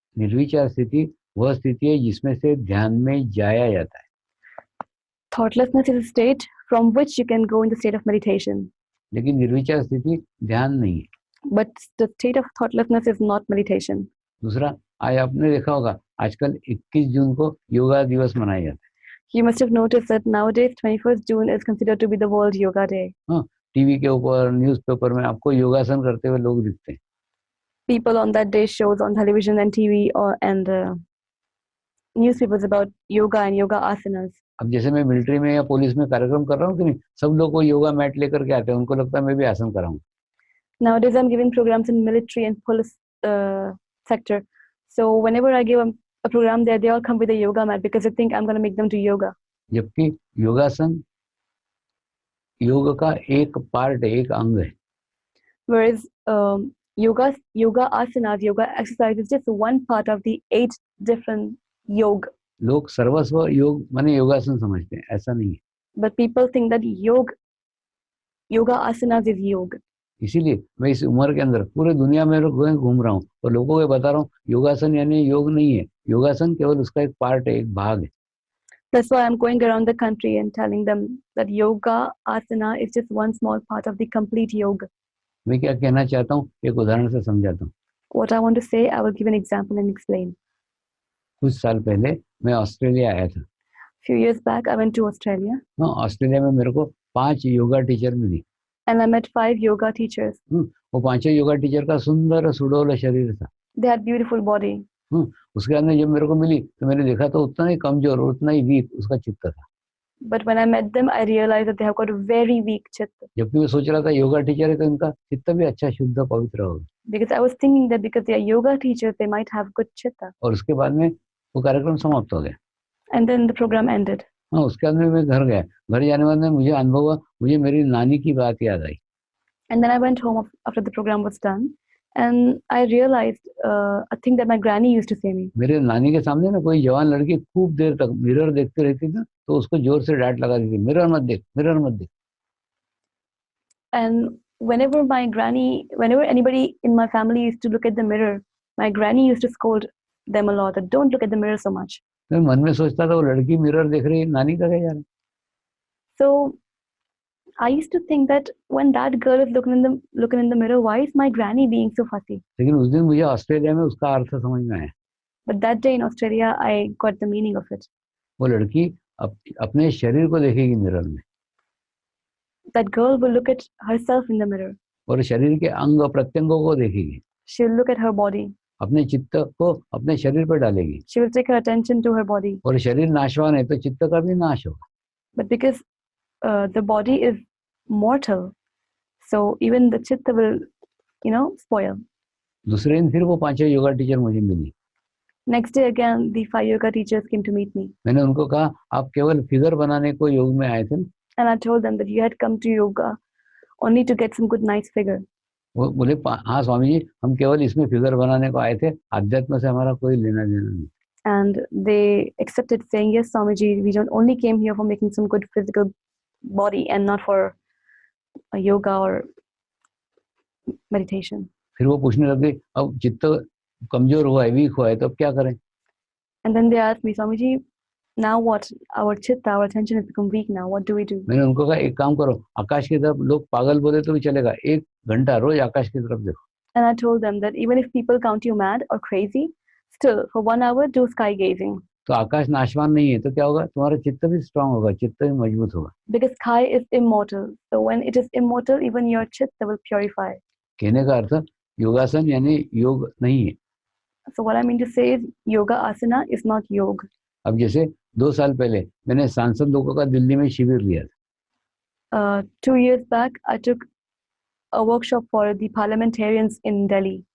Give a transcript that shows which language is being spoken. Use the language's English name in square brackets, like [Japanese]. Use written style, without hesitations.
[Hindi] निर्विचार स्थिति वह स्थिति है जिसमें से ध्यान में जाया जाता है। [English] Thoughtlessness is a state from which you can go in the state of meditation. [Hindi] लेकिन निर्विचार स्थिति ध्यान नहीं है। [English] But the state of thoughtlessness is not meditation. [Hindi] दूसरा, आज आपने देखा होगा आजकल 21 जून को योगा दिवस मनाया जाता है। [English] You must have noticed that nowadays 21st June is considered to be the World Yoga Day. [Hindi] हाँ, टीवी के ऊपर, न्यूज़पेपर में आपको योगासन करते हुए लोग दिखते हैं। [English] People on that day shows on television and TV and newspapers about yoga and yoga asanas. [Hindi] अब जैसे मैं मिलिट्री में या पुलिस में कार्यक्रम कर रहा हूँ कि नहीं, सब लोग को योगा मैट लेकर के आते हैं, उनको लगता है मैं भी आसन कराऊं। [English] Nowadays I'm giving programs in military and police sector. So whenever I give a program there, they all come with a yoga mat because they think I'm going to make them do yoga. [Hindi] जबकि योगासन योग का एक part है, एक अंग है। [English] Whereas yoga asanas, yoga exercise is just one part of the 8 different yoga. [Hindi] लोग सर्वस्व योग माने योगासन समझते हैं, ऐसा नहीं है। [English] But people think that yoga asanas is yoga. [Hindi] इसीलिए मैं इस उम्र के अंदर पूरे दुनिया में घूम रहा हूँ और लोगों को बता रहा हूँ योगासन यानी योग नहीं है, योगासन केवल उसका एक पार्ट है, एक भाग है। [English] That's why I'm going around the country and telling them that yoga asana is just one small part of the complete yoga. [Hindi] मैं क्या कहना चाहता हूँ एक उदाहरण से समझाता हूँ। [English] What I want to say, I will give an example and explain. [Hindi] कुछ साल पहले मैं ऑस्ट्रेलिया आया था। [English] Few years back, I went to Australia. [Hindi] हाँ, ऑस्ट्रेलिया में मेरे को 5 yoga teacher milli. [English] And I met 5 yoga teachers. [Hindi] वो 5 योगा टीचर का सुंदर सुडौल शरीर था। [English] They had beautiful body. [Hindi] उसके अंदर जब मेरे को मिली तो मैंने देखा तो उतना ही कमजोर, उतना ही वीक उसका चित्त था। [English] But when I met them, I realized that they have got a very weak chitta. [Hindi] जबकि मैं सोच रहा था योगा टीचर है तो इनका चित्त भी अच्छा शुद्ध पवित्र होगा। [English] Because I was thinking that because they are yoga teachers, they might have good chitta. [Hindi] और उसके बाद में वो कार्यक्रम समाप्त हो गया। [English] And then the program ended. [Hindi] हाँ, उसके बाद में मैं घर गया। घर जाने बाद में मुझे अनुभव हुआ, मुझे मेरी नानी की बात याद आई। [English] And then I went home after the program was done, and I realized a thing that my granny used to say me. [Hindi] मेरे नानी के सामने ना कोई जवान लड़की खूब देर तक मिरर देखती रहती थी तो उसको जोर से डांट लगा दी थी, मिरर मत देख, मिरर मत देख। [English] And whenever anybody in my family used to look at the mirror, my granny used to scold them a lot that don't look at the mirror so much. [Hindi] मैं मन में सोचता था वो लड़की मिरर देख रही है, नानी का क्या जा रहा है। [English] So I used to think that when that girl is looking in the mirror, why is my granny being so fussy? [Hindi] लेकिन उस दिन मुझे ऑस्ट्रेलिया में उसका अर्थ समझ में आया। [English] But that day in Australia, I got the meaning of it. [Hindi] वो लड़की अपने शरीर को देखेगी मिरर में। [English] That girl will look at herself in the mirror. [Hindi] और शरीर के अंग प्रत्यंगों को देखेगी। [English] She will look at her body. [Hindi] अपने चित्त को अपने शरीर पर डालेगी। [English] She will take her attention to her body. [Hindi] और शरीर नाशवान है तो चित्त का भी नाश होगा। [English] But because the body is mortal, so even the chitta will, spoil. [Hindi] दूसरे दिन फिर वो 5 योगा टीचर मुझे मिली। [English] Next day again, the 5 yoga teachers came to meet me. [Hindi] मैंने उनको कहा आप केवल फिगर बनाने को योग में आए थे ना? [English] And I told them that you had come to yoga only to get some good nice figure. [Hindi] वो बोले हाँ स्वामी जी, हम केवल इसमें फिगर बनाने को आए थे, आध्यात्म से हमारा कोई लेना देना नहीं। [English] And they accepted, saying, yes, Swamiji, we don't only came here for making some good physical body and not for a yoga or meditation. [Hindi] फिर वो पूछने लगे अब चित्त कमजोर हुआ है, वीक हुआ है, तो अब क्या करें? [English] And then they asked me, Swamiji, now what? Our chitta, our attention has become weak now. What do we do? [Hindi] मैंने उनको कहा एक काम करो, आकाश की तरफ, लोग पागल बोले तो भी चलेगा, 1 घंटा रोज आकाश की तरफ देखो। [English] And I told them that even if people count you mad or crazy, still for 1 hour do sky gazing. [Hindi] तो आकाश नाशवान नहीं है तो क्या होगा? तुम्हारा चित्त भी स्ट्रांग होगा, चित्त भी मजबूत होगा। [English] Because sky is immortal, so when it is immortal, even your chitta will purify. [Hindi] कहने का अर्थ योगासन यानी योग नहीं है। [English] So what I mean to say is yoga asana is not yoga. [Hindi] अब जैसे 2 साल पहले मैंने सांसद लोगों का दिल्ली में शिविर लिया था। [English] 2 years back, I took a workshop for the parliamentarians in Delhi.